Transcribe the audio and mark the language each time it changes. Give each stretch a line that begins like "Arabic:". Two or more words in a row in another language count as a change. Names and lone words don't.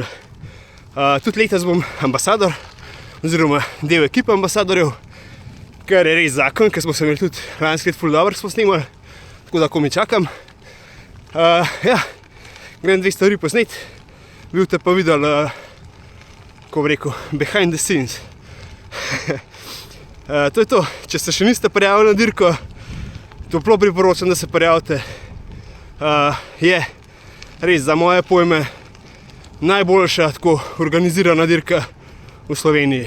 Slovenian: Tudi letos bom ambasador, oziroma del ekipe ambasadorjev, kar je res zakon, ker smo se imeli tudi lansko leto ful dobro, smo snemali, tako da komaj čakam. Ja, grem 2 stvari posnet, vi boste pa videli, ko bi rekel,
English: behind the scenes.
Slovenian: To je to, če se še niste prijavili na dirko, toplo priporočam, da se prijavite. Je res za moje pojme najboljša tako organizirana dirka v Sloveniji.